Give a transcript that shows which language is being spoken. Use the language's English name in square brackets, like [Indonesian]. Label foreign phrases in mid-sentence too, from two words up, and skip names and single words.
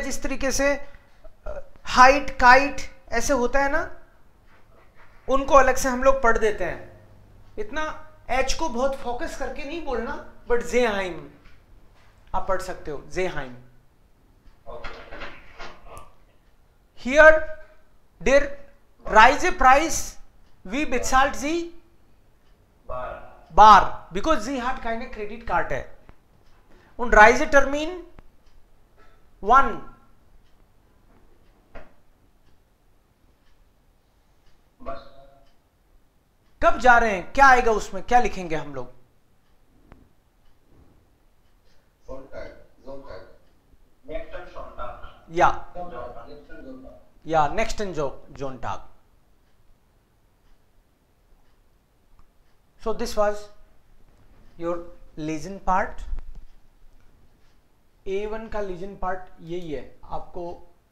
[Hindi] जिस तरीके से हाइट, काइट ऐसे होता है ना, उनको अलग से हम लोग पढ़ देते हैं। इतना एच को बहुत फोकस करके नहीं बोलना, बट जेहाइम आप पढ़ सकते हो, जेहाइम। [German] hier der Reise Preis wie bezahlt sie bar because sie hat keine Kreditkarte und Reisetermin 1 [Hindi] कब जा रहे हैं, क्या आएगा उसमें, क्या लिखेंगे हम लोग? [German] या नेक्स्ट Sonntag. [English] So this was your लेजन पार्ट। [Hindi] A1 का लेजन पार्ट यही है, आपको